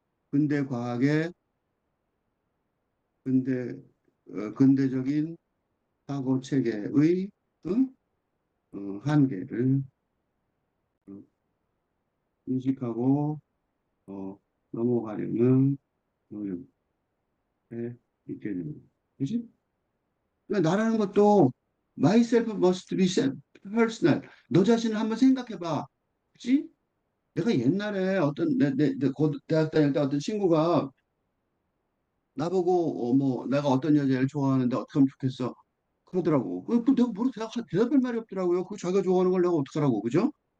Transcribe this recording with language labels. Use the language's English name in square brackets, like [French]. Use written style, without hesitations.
[Korean] 근대 과학의 근대 근대적인 사고 체계의 응? 한계를 어, 인식하고 어, 넘어가려는 노력에 있게 됩니다. 그지? 그러니까 나라는 것도 [English] myself must be personal. [Korean] 너 자신을 한번 생각해봐. 그치? 내가 옛날에 어떤 대학 다닐 때 어떤 친구가 나보고 뭐 내가 어떤 여자를 좋아하는데 어떻게 하면 좋겠어 그러더라고. 내가 뭐로 대답할 말이 없더라고요. 그 자기가 좋아하는 걸 내가 어떡하라고, 그죠?